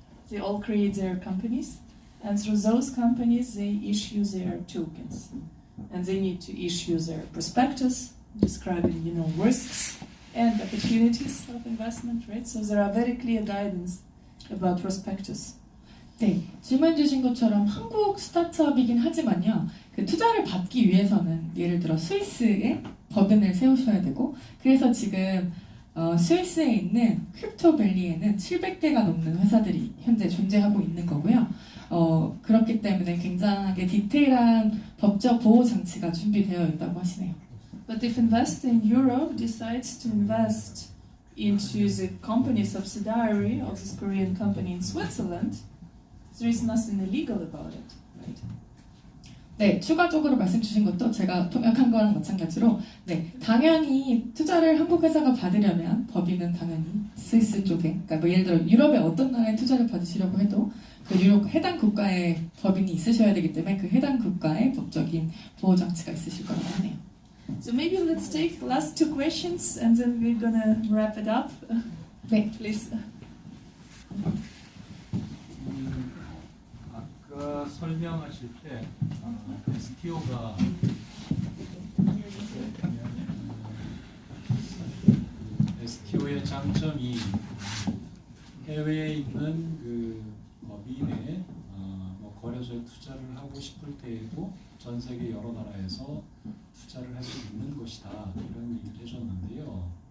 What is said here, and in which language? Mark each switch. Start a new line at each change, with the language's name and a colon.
English: They all create their companies, and through those companies they issue their tokens, and they need to issue their prospectus describing, risks and opportunities of investment, right? So there are very clear guidance about prospectus.
Korean: 네, 질문 주신 것처럼 한국 스타트업이긴 하지만요. 그 투자를 받기 위해서는 예를 들어 스위스에 법인을 세우셔야 되고, 그래서 지금 스위스에 있는 크립토밸리에는 700개가 넘는 회사들이 현재 존재하고 있는 거고요. 그렇기 때문에 굉장하게 디테일한 법적 보호 장치가 준비되어 있다고 하시네요.
English: But if investor in Europe decides to invest into the company subsidiary of this Korean company in Switzerland, there is nothing illegal about it, right?
Korean: 네, 추가적으로 말씀 주신 것도 제가 통역한 거랑 마찬가지로 네, 당연히 투자를 한국 회사가 받으려면 법인은 당연히 스위스 쪽에, 그러니까 뭐 예를 들어 유럽의 어떤 나라에 투자를 받으시려고 해도 그 유럽 해당 국가의 법인이 있으셔야 되기 때문에 그 해당 국가의 법적인 보호 장치가 있으실 거라고 하네요.
English: So maybe let's take the last two questions and then we're gonna wrap it up.
Korean: 네.
English: Please.
Korean: 아까 설명하실 때 STO가 STO의 장점이 해외에 있는 그 법인에 뭐 거래소에 투자를 하고 싶을 때에도 전 세계 여러 나라에서 투자를 할 수 있는 것이다, 이런 얘기를 해줬는데요.